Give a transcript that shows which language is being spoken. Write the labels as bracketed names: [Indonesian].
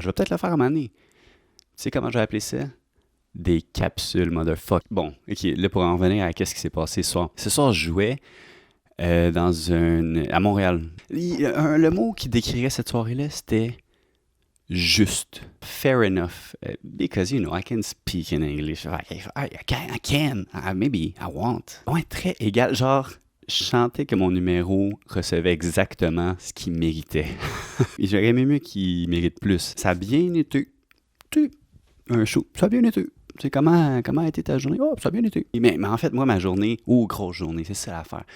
[French] Je vais peut-être le faire à un moment donné. Tu sais comment je vais appeler ça? Des capsules, motherfuck. Bon, ok, là pour en revenir à qu'est-ce qui s'est passé ce soir. Ce soir, je jouais à Montréal. Le mot qui décrirait cette soirée-là, c'était... juste. [English] Fair enough. Because, you know, I can speak in English. I can. Maybe I won't. [French] Ouais, très égal. Genre, je sentais que mon numéro recevait exactement ce qu'il méritait. Et j'aurais aimé mieux qu'il mérite plus. Ça a bien été. Un show. Ça a bien été. Tu sais, comment a été ta journée? Oh, ça a bien été. Mais en fait, moi, ma journée, grosse journée, c'est ça l'affaire.